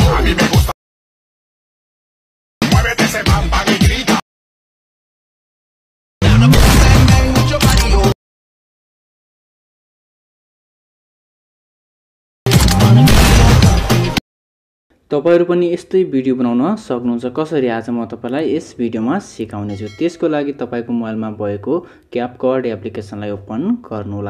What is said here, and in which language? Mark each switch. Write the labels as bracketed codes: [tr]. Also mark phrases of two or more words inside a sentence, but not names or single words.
[es] mí me gusta. Muévete ese bam bam y grita. [ne] तपाईहरु पनि यस्तै भिडियो बनाउन सक्नुहुन्छ। कसरी आज म तपाईलाई यस भिडियोमा सिकाउने छु। त्यसको लागि तपाईको मोबाइलमा भएको क्यापकट [en] applicationलाई open [ne] गर्नुहोला।